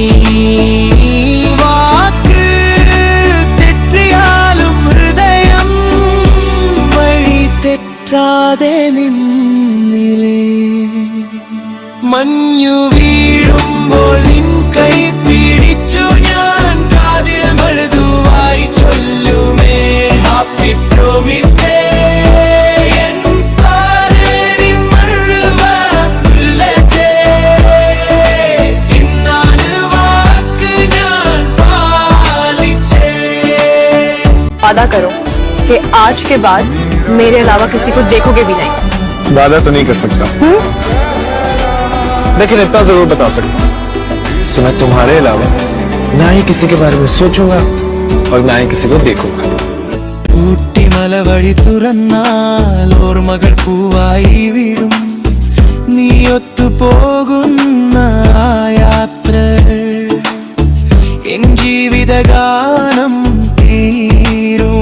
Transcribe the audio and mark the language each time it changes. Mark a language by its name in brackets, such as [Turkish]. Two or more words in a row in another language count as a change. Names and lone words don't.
[Malayalam] വാക്ക് തെറ്റിയാലും ഹൃദയം വഴി തെറ്റാതെ നിന്നിലേ. മഞ്ഞു വീഴുമ്പോൾ നിൻ കൈ പിടിച്ചു ഞാൻ കാതിൽ മൃദുവായി ചൊല്ലുമേ [English] happy promise. [Hindi] वादा करो कि आज के बाद मेरे अलावा किसी को देखोगे भी नहीं. वादा तो नहीं कर सकता, लेकिन इतना जरूर बता सकता हूँ कि मैं तुम्हारे अलावा ना ही किसी के बारे में सोचूंगा और ना ही किसी को देखूंगा. [Malayalam] ഊട്ടിമല വഴി തുറന്നാൽ ഓർമ്മകൾ പൂവായി വീഴും. നീ ഒത്തുപോകുന്ന യാത്ര എൻ ജീവിതഗാനം തീരും.